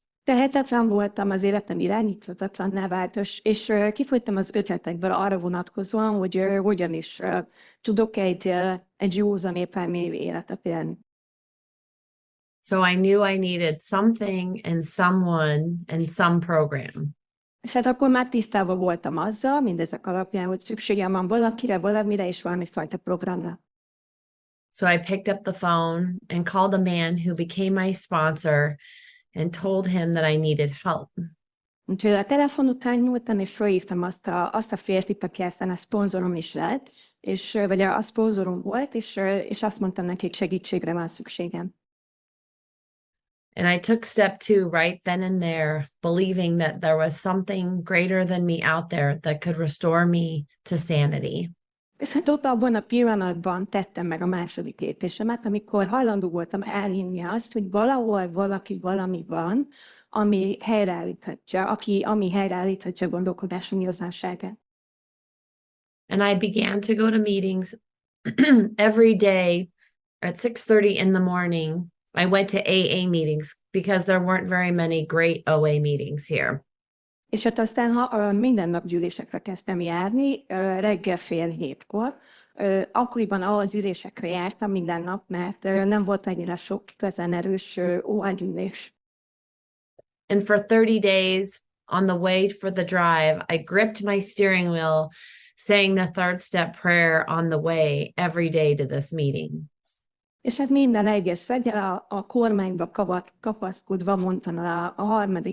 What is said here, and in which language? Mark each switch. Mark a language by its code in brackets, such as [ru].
[hu] Tehetetlen voltam, az életem irányíthatatlanná vált, és kifogytam az ötletekből arra vonatkozóan, hogy hogyan is tudok egy józan értelmű életet élni. [en] So I knew I needed something and someone and some program. [hu] És hát akkor már tisztában voltam azzal, mindezek alapján, hogy szükségem van valakire, valamire és valamifajta programra. [en] So I picked up the phone and called a man who became my sponsor and told him that I needed help. [hu] Úgyhogy a telefon után nyúltam, és felhívtam azt a férfit, aki aztán a szponzorom is lett, vagy a szponzorom volt, és azt mondtam neki, hogy segítségre van szükségem. [en] And I took step 2 right then and there, believing that there was something greater than me out there that could restore me to sanity. [hu] És hát ott abban a pillanatban tettem meg a második lépésemet, amikor hajlandó voltam elhinni azt, hogy valahol valami van, ami helyreállíthatja, ami helyreállíthatja gondolkodásom igazánságát. [en] And I began to go to meetings every day at 6:30 in the morning. I went to AA meetings because there weren't very many great OA meetings here. [hu] És hát aztán minden nap gyűlésekre kezdtem járni, reggel 6:30. Akkoriban a gyűlésekre jártam minden nap, mert nem volt annyira sok igazán erős OA gyűlés. [en] And for 30 days on the way for the drive, I gripped my steering wheel, saying the 3rd step prayer on the way every day to this meeting. [hu] És hát minden egyes reggel a kormányba kapaszkodva mondtam a 3.